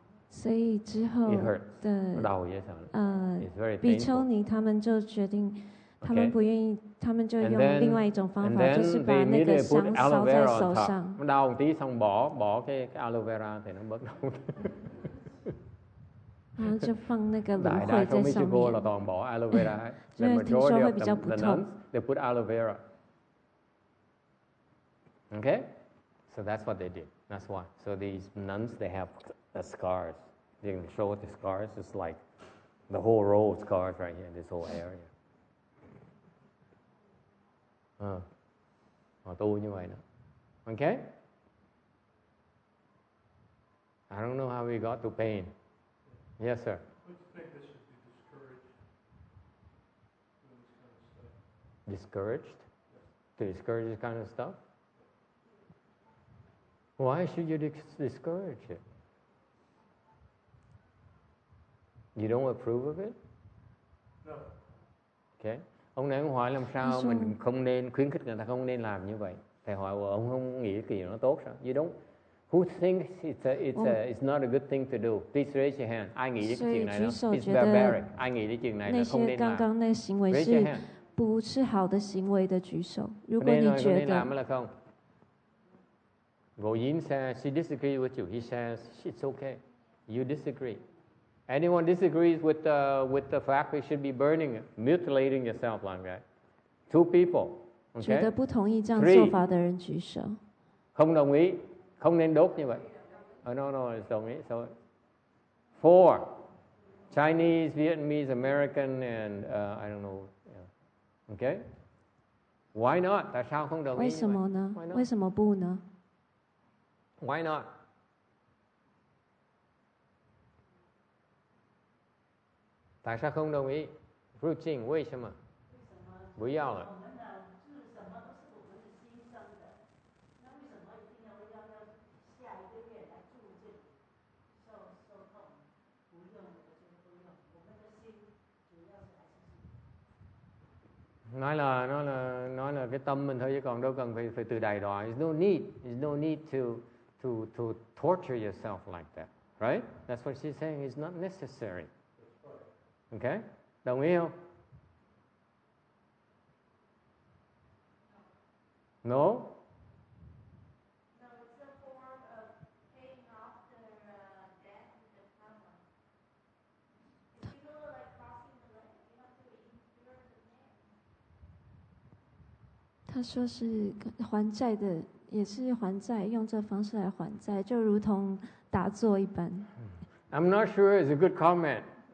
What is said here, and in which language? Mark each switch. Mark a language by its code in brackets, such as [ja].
[zh] 所以之后的比丘尼他们就决定，他们不愿意，他们就用另外一种方法，就是把那个香烧在手上。 [vi] đau một tí xong bỏ cái aloe vera thì nó bớt đau. [zh] 然后就放那个芦荟在上面。 [vi] là toàn bỏ aloe vera. [zh] 因为听说会比较不痛。 [en] They put aloe vera. Okay, so that's what they did. That's why. So these nuns, they have scars. They can show the scars. It's like the whole row of scars right here in this whole area. [vi] Họ tu như vậy đó. Okay? [en] I don't know how we got to pain. Yes, sir. Don't you think they should be discouraged doing this kind of stuff? Discouraged? To discourage this kind of stuff? Why should you discourage it? You don't approve of it? No. Okay. [vi] Ông này ông hỏi làm sao mình không nên khuyến khích người ta không nên làm như vậy. Thầy hỏi ông không nghĩ cái gì nó tốt sao? [en] You don't. Who thinks it's not a good thing to do? Please raise your hand. [vi] Ai nghĩ cái chuyện này nó [en] it's barbaric? [vi] Ai nghĩ cái chuyện này là không nên làm? [zh] 刚刚那行为是不是好的行为的举手。如果你觉得 [en] Yin says she disagrees with you. He says it's okay. You disagree. Anyone disagrees with the fact we should be burning, mutilating yourself like that? Two people. [zh] 觉得不同意这样做法的人举手。 [vi] Không đồng ý, không nên đốt như vậy. [en] No, [vi] đồng ý. [en] So, 4. Chinese, Vietnamese, American, and I don't know. Yeah. Okay? Why not? [vi] Tại sao không đồng ý? [zh] 为什么呢？为什么不呢？ [en] Why not? [vi] Tại sao không đồng ý? Ru Jing, [zh] 为什么？不要了。 [vi] nói là cái tâm mình thôi chứ còn đâu cần phải từ đày đọa. [en] There's no need to torture yourself like that, right? That's what she's saying. It's not necessary. Okay? [vi] Đồng ý không? [en] No? No, it's a form of paying off their debt with the karma. If you go like crossing the lake, you have to endure the pain. [zh] 他说是还债的，也是还债，用这方式来还债，就如同打坐一般。 [en] I'm not sure it's a good comment.